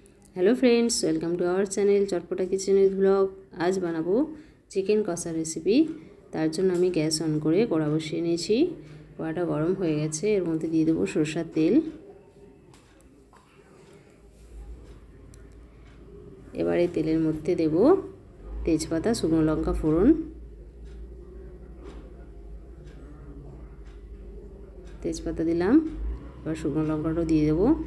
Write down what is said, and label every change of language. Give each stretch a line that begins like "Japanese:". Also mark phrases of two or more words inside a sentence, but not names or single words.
English: Hello friends, welcome to our channel Chatpata Kitchen with vlog.
Bangla: আজ বানাবো চিকেন কষা রেসিপি। তার জন্য আমি গ্যাস অন করে কড়া বসিয়ে निয়েছি। कड़ाटा गरम হয়ে গেছে। এর মধ্যে দিয়ে দেব সরষের তেল। এবার এই তেলের মধ্যে দেব তেজপাতা, শুকনো লঙ্কা ফোড়ন। তেজপাতা দিলাম, এবার শুকনো লঙ্কাটাও দিয়ে দেব।